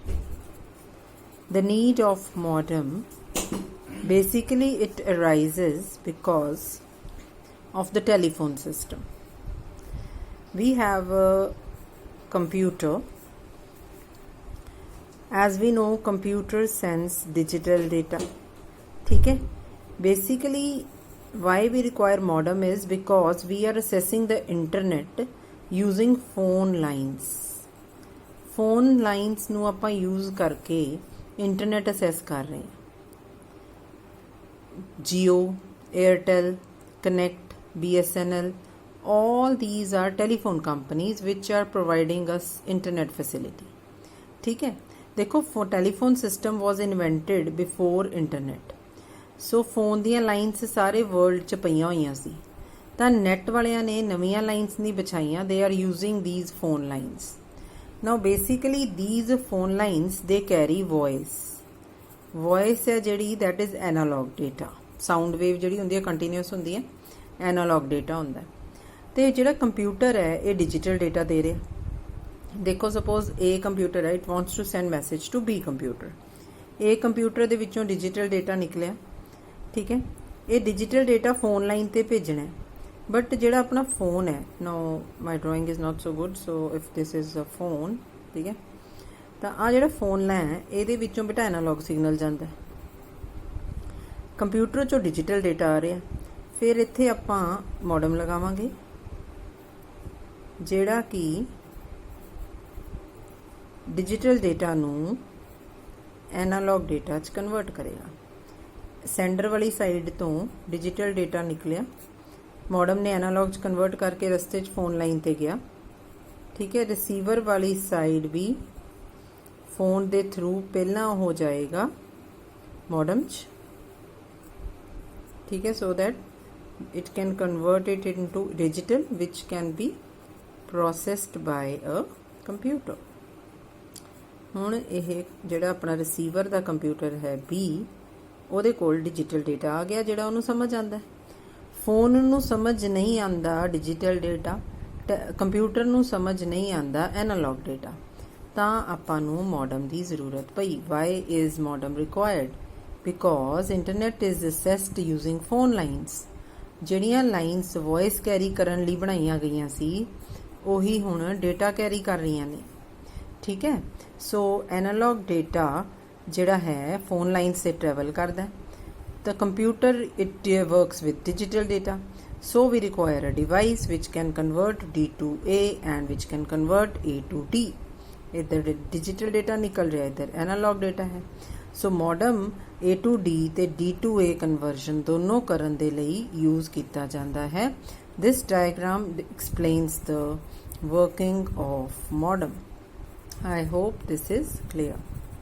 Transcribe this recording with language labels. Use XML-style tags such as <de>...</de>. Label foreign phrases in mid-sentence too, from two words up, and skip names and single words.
<en>The need of modem, basically it arises because of the telephone system. We have a computer. As we know, computer sends digital data.</en> <hi>ठीक है?</hi> <en>Basically why we require modem is because we are accessing the internet using phone lines. Phone lines</en> <pa>ਨੂੰ ਆਪਾਂ use ਕਰਕੇ</pa> <en>internet access</en> <hi>कर रहे हैं.</hi> <en>Jio, Airtel, Connect, BSNL, all these are telephone companies which are providing us internet facility.</en> <hi>ठीक है, देखो,</hi> <en>telephone system was invented before internet.</en> <pa>So phone ਦੀਆਂ ਲਾਈਨਸ ਸਾਰੇ ਵਰਲਡ 'ਚ ਪਈਆਂ ਹੋਈਆਂ ਸੀ, ਤਾਂ ਨੈਟ ਵਾਲਿਆਂ ਨੇ ਨਵੀਆਂ ਲਾਈਨਸ ਨਹੀਂ ਵਿਛਾਈਆਂ.</pa> <en>They are using these phone lines. Now basically these phone lines they carry voice. Voice है ਜਿਹੜੀ that is analog data. Sound wave</en> <pa>ਜਿਹੜੀ ਹੁੰਦੀ ਹੈ continuous ਹੁੰਦੀ ਹੈ,</pa> <en>analog data</en> <pa>ਹੁੰਦਾ. ਤੇ ਜਿਹੜਾ ਕੰਪਿਊਟਰ ਹੈ ਇਹ</pa> <en>digital data</en> <pa>ਦੇ ਰਿਹਾ. ਦੇਖੋ,</pa> <en>suppose A computer ਹੈ, it wants to send message to B computer. A computer</en> <pa>ਦੇ ਵਿੱਚੋਂ</pa> <en>digital data</en> <pa>ਨਿਕਲਿਆ, ਠੀਕ ਹੈ, ਇਹ</pa> <en>digital data phone line</en> <pa>ਤੇ ਭੇਜਣਾ ਹੈ.</pa> <en>बट</en> <pa>ਜਿਹੜਾ ਆਪਣਾ</pa> <en>फ़ोन है, no my drawing is not so good, so if this is a phone,</en> <hi>ठीक है,</hi> <pa>ਤਾਂ ਆ ਜਿਹੜਾ फ़ोन ਲੈ ਇਹਦੇ ਵਿੱਚੋਂ ਬੇਟਾ</pa> <en>analog signal</en> <pa>ਜਾਂਦਾ, ਕੰਪਿਊਟਰ 'ਚੋਂ</pa> <en>digital data</en> <pa>ਆ ਰਿਹਾ. ਫਿਰ ਇੱਥੇ ਆਪਾਂ ਮੋਡਮ ਲਗਾਵਾਂਗੇ ਜਿਹੜਾ ਕਿ</pa> <en>digital data</en> <pa>ਨੂੰ</pa> <en>analog data</en> <pa>'ਚ ਕਨਵਰਟ ਕਰੇਗਾ. ਸੈਂਡਰ ਵਾਲੀ ਸਾਈਡ ਤੋਂ</pa> <en>digital data</en> <pa>ਨਿਕਲਿਆ,</pa> <hi>मॉडम ने</hi> <en>analog convert</en> <hi>करके रस्ते</hi> <en>phone line</en> <hi>ते गया, ठीक है.</hi> <en>रिसीवर</en> <hi>वाली साइड भी फोन दे थ्रू पहला हो जाएगा मॉडम ठीक है,</hi> <en>so that it can convert it into digital which can be processed by a computer.</en> <pa>ਹੁਣ ਇਹ ਜਿਹੜਾ ਆਪਣਾ ਰਿਸੀਵਰ ਦਾ ਕੰਪਿਊਟਰ ਹੈ ਬੀ, ਉਹਦੇ ਕੋਲ</pa> <en>digital data</en> <pa>ਆ ਗਿਆ ਜਿਹੜਾ ਉਹਨੂੰ ਸਮਝ ਆਂਦਾ ਹੈ. फोन ਨੂੰ ਸਮਝ ਨਹੀਂ ਆਂਦਾ</pa> <en>digital data,</en> <pa>कंप्यूटर ਨੂੰ ਸਮਝ ਨਹੀਂ ਆਂਦਾ</pa> <en>analog data,</en> <pa>ਤਾਂ ਆਪਾਂ ਨੂੰ ਮੋਡਮ ਦੀ ਜ਼ਰੂਰਤ ਪਈ.</pa> <en>Why is modem required? Because internet is accessed using phone lines.</en> <pa>ਜਿਹੜੀਆਂ ਲਾਈਨਸ</pa> <en>voice carry</en> <pa>ਕਰਨ ਲਈ ਬਣਾਈਆਂ ਗਈਆਂ ਸੀ ਉਹੀ ਹੁਣ</pa> <en>data carry</en> <pa>ਕਰ ਰਹੀਆਂ ਨੇ, ਠੀਕ ਹੈ. ਸੋ</pa> <en>analog data</en> <pa>ਜਿਹੜਾ ਹੈ</pa> <en>phone lines</en> <pa>ਤੇ ਟਰੈਵਲ ਕਰਦਾ ਹੈ.</pa> <en>The computer, it works with digital data, so we require a device which can convert D to A and which can convert A to D.</en> <hi>इधर</hi> <en>digital data</en> <hi>निकल रहा है, इधर</hi> <en>analog data</en> <hi>है.</hi> <pa>ਸੋ ਮੋਡਮ</pa> <en>A to D</en> <pa>ਤੇ</pa> <en>D to A</en> <pa>ਕਨਵਰਜਨ ਦੋਨੋਂ ਕਰਨ ਦੇ ਲਈ ਯੂਜ਼ ਕੀਤਾ ਜਾਂਦਾ ਹੈ।</pa> <en>This diagram explains the working of modem. I hope this is clear.</en>